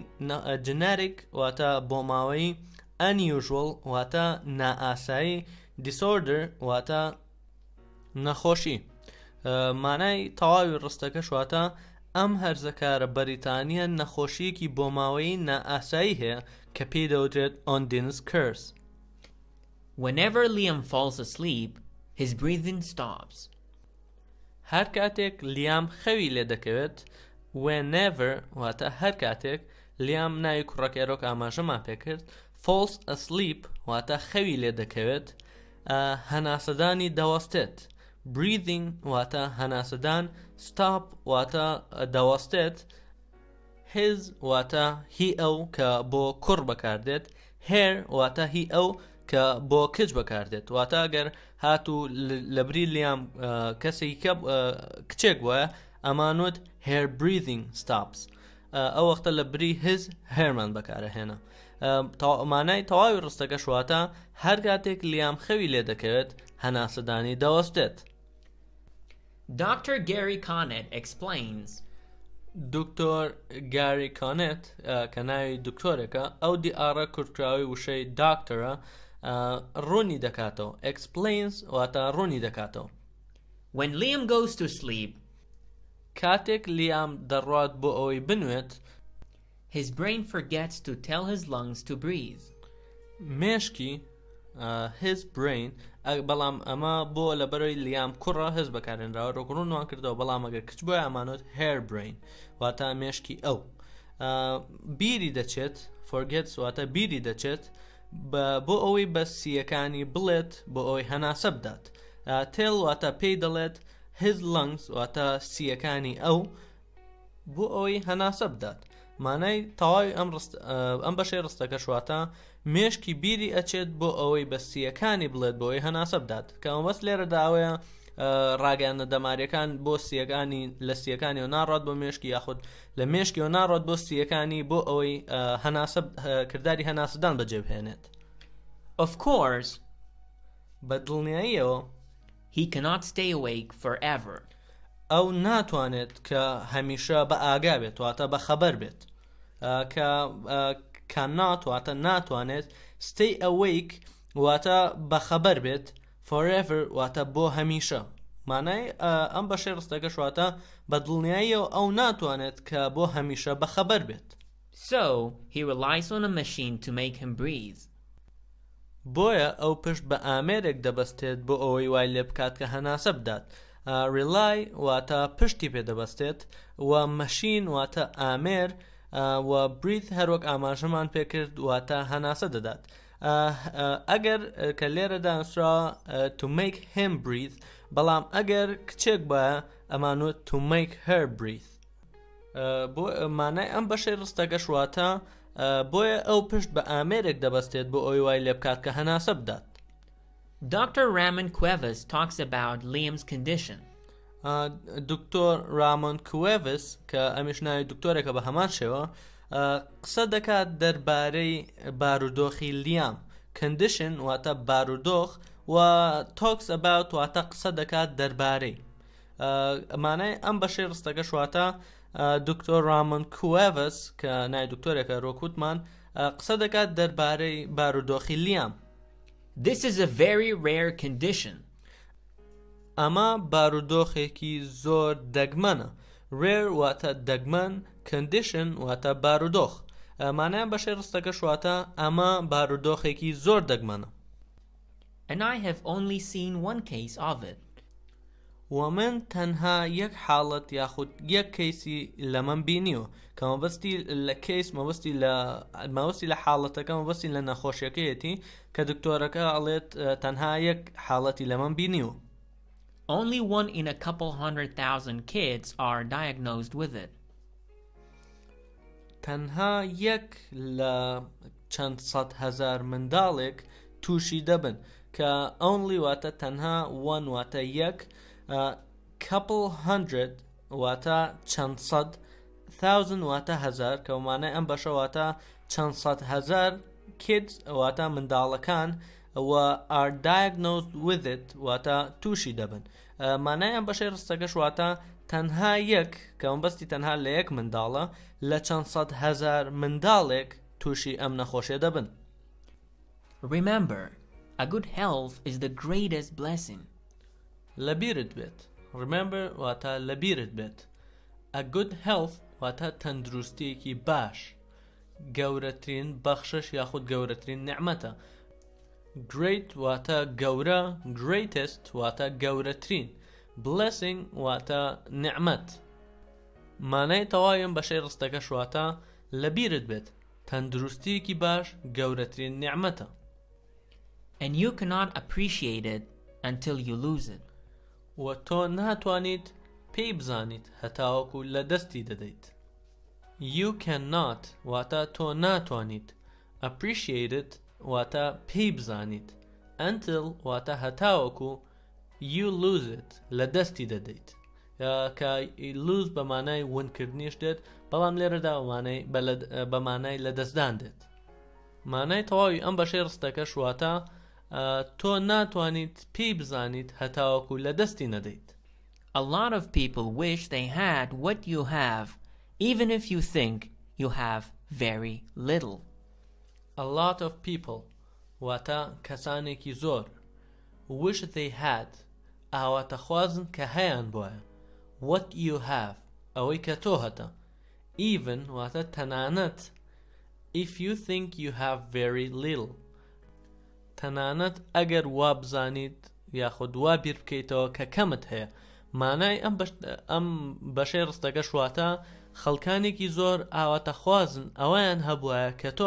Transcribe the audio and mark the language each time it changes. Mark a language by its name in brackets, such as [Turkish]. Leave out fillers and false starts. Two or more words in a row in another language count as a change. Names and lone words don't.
[Central Kurdish] generic واتە بۆ ماوەیی، unusual واتە نائاسایی، disorder واتە نەخۆشی. مانای تەواوی ڕستەکەش واتە ئەم هەرزەکارە بەریتانیا نەخۆشیەکی بۆ ماوەیی نائاسایی هەیە کە پێی دەوترێت Ondin's curse. [English] Whenever Liam falls asleep, his breathing stops. [Central Kurdish] هەر کاتێک لیام خەوی لێ دەکەوێت. whenever واتە هەر کاتێک لیام ناوی کوڕەکەیرۆک ئاماژەمان پێکرد. [English] falls asleep [Central Kurdish] واتە خەوی لێ دەکەوێت. هەناسەدانی دەوەستێت. breathing واتە هەناسەدان. stop واتە دەوەستێت. his واتە هی ئەو کە بۆ کوڕ بەکاردێت. her واتە هی ئەو کە بۆ کچ بەکاردێت. واتە ئەگەر هاتوو لەبری لیام کەسێکی کچێک وایە ئەمانوت [English] her breathing stops. [Central Kurdish] ئەو وەختە لەبری [English] his herمان [Central Kurdish] بەکارەهێنا. مانای تەواوی ڕستەکەش واتە هەر کاتێک لیام خەوی لێ دەکەوێت هەناسەدانی دەوەستێت. [English] Dr. Gary Connet explains. [Central Kurdish] دکتۆر گاری کانێت کە ناوی دکتۆرێکە ئەو دیئارە کورتراوی وشەی داکتەرە ڕوونی دەکاتەوە. explains واتە ڕوونی دەکاتەوە. [English] When Liam goes to sleep, [Central Kurdish] کاتێک لیام دەڕوات بۆ ئەوەی بنوێت. [English] his brain forgets to tell his lungs to breathe. [Central Kurdish] مێشکی [English] his brain [Central Kurdish] بەڵام ئەمە بۆ لەبەرەوەی لیام کوڕە هز بەکارێنراوە ڕۆکڕون وان کردەوە بەڵام ئەگەر کچ بۆی ئەمانوت [English] hair brain [Central Kurdish] واتە مێشکی ئەو بیری دەچێت forgets واتە بیری دەچێت بۆ ئەوەی بە سیەکانی بڵێت بۆ ئەوەی هەناسە بدات tell واتە پێی دەڵێت [English] his lungs [Central Kurdish] واتە سیەکانی ئەو بۆ ئەوەی هەناسە بدات مانای تەواوی ئەم بەشەی ڕستەکە شواتە مێشکی بیری ئەچێت بۆ ئەوەی بە سیەکانی بڵێت بۆ ئەوەی هەناسە بدات کە ئەمەبەست لێرە داوەیە ڕاگەیانە دەماریەکان بۆ سیەکانی لە سیەکانی و ناڕات بۆ مێشکی یاخود لە مێشکی و ناڕات بۆ سیەکانی بۆ ئەوەی کردداری هەناسەدان بەجێبهێنێت. [English] Of course, [Central Kurdish] بە دڵنیاییەوە [English] he cannot stay awake forever. [Central Kurdish] ئەو ناتوانێت کە هەمیشە بە ئاگا بێت واتە بە خەبەر بێت کە ناتواتە ناتوانێت [English] stay awake [Central Kurdish] واتە بە خەبەر بێت forever واتە بۆ هەمیشە مانای ئەم بەشەی ڕستەکە شواتە بە دڵنیاییەوە ئەو ناتوانێت کە بۆ هەمیشە بە خەبەر بێت. [English] So he relies on a machine to make him breathe. [Central Kurdish] بۆیە ئەو پشت بە ئامێرێک دەبەستێت بۆ ئەوەی وای لێ بکات کە هەناسە بدات. rely واتە پشتی پێ دەبەستێت و مەشین واتە ئامێر و breathe هەروەک ئاماژەمان پێکرد واتە هەناسە دەدات. ئەگەر کە لێرەدا نووسراوە [English] to make him breathe [Central Kurdish] بەڵام ئەگەر کچێک بایە ئەمانوت [English] to make her breathe [Central Kurdish] بۆ مانای ئەم بەشەی ڕستەکە شواتە بۆیە ئەو پشت بە ئامێرێک دەبەستێت بۆ ئەوی وای لێ بکات کە هەناسە بدات. [English] Dr. Ramon Cuevas talks about Liam's condition. [Central Kurdish] دکتۆر رامۆن کوێڤس کە ئەمیش ناوی دکتۆرێکە بە هەمان شێوە قسە دەکات دەربارەی بارودۆخی لیام. condition واتە بارودۆخ و [English] talks about [Central Kurdish] واتە قسە دەکات دەربارەی مانای ئەم بەشەی ڕستەکە شواتە دکتۆر رامۆن کوێڤس کە ناوی دکتۆرێکە ڕۆکوتمان قسە دەکات دەربارەی بارودۆخی لیام. [English] This is a very rare condition. [Central Kurdish] ئەمە بارودۆخێکی زۆر دەگمەنە. rare واتە دەگمەن condition واتە بارودۆخ مانایان بەشەی ڕستەکە شواتە ئەمە بارودۆخێکی زۆر دەگمەنە. [English] And I have only seen one case of it. [Central Kurdish] و من تەنها یەک حاڵەت یاخود یەک کەیسی لە من بینیوە کە مەبەستی لە کەیس مەبەستی لە حاڵەتەکە مەبەستی لە نەخۆشیەکەیەتی کە دکتۆرەکە ئەڵێت تەنها یەک حاڵەتی لە من بینیوە. [English] Only 1 in a couple 100,000 kids are diagnosed with it. [Central Kurdish] تەنها یەک لە چەند سەد هەزار منداڵێک تووشی دەبن کە only واتە تەنها 1 واتە یەک [English] couple hundred [Central Kurdish] واتە چەند سەد thousand واتە هەزار کەومانە ئەم بەشە واتە چەند سەد هەزار kids واتە منداڵەکان و [English] are diagnosed with it [Central Kurdish] واتە تووشی دەبن مانای ئەم بەشەی ڕستەکەش واتە تەنها یەک کە مەبەستی تەنها لە یەک منداڵە لە چەند سەد هەزار منداڵێک تووشی ئەم نەخۆشیە دەبن. [English] Remember, a good health is the greatest blessing. [Central Kurdish] لەبیرت بێت. Remember واتە لەبیرت بێت. [English] A good health [Central Kurdish] واتە تەندروستیەکی باش. گەورەترین بەخشش یاخود گەورەترین نعمەتە. Great واتە گەورە greatest واتە گەورەترین blessing واتە نعمەت مانای تەواویم بەشەی ڕستەکەش واتە لەبیرت بێت تەندروستیەکی باش گەورەترین نعمەتە. [English] And you cannot appreciate it until you lose it. [Central Kurdish] و تۆ ناتوانیت پێی بزانیت هەتاوەکو لە دەستی دەدەیت. [English] You cannot [Central Kurdish] واتە تۆ ناتوانیت [English] appreciate it [Central Kurdish] واتە پێی بزانیت until واتە هەتاوەکو [English] you lose it [Central Kurdish] لە دەستی دەدەیت کە lose بە مانای ونکردنیش دێت بەڵام لێرەدا بە مانای لە دەستدان دێت. مانای تەواوی ئەم بەشەی ڕستەکەش واتە تۆ ناتوانیت پێی بزانیت هەتاوەکو لە دەستی نەدەیت. [English] A lot of people wish they had what you have, even if you think you have very little. A lot of people [Central Kurdish] واتە کەسانێکی زۆر [English] wish they had [Central Kurdish] ئاواتە خوازن کە هەیان بۆیە [English] what you have [Central Kurdish] ئەوەی کە تۆ هەتە [English] even [Central Kurdish] واتە تەنانەت [English] if you think you have very little [Central Kurdish] تەنانەت ئەگەر وا بزانیت یاخود وا بیر بکەیتەوە کە کەمت هەیە مانای ئەم بەشەی ڕستەکەش واتە خەڵکانێکی زۆر ئاواتە خوازن ئەویان هەبووە کە تۆ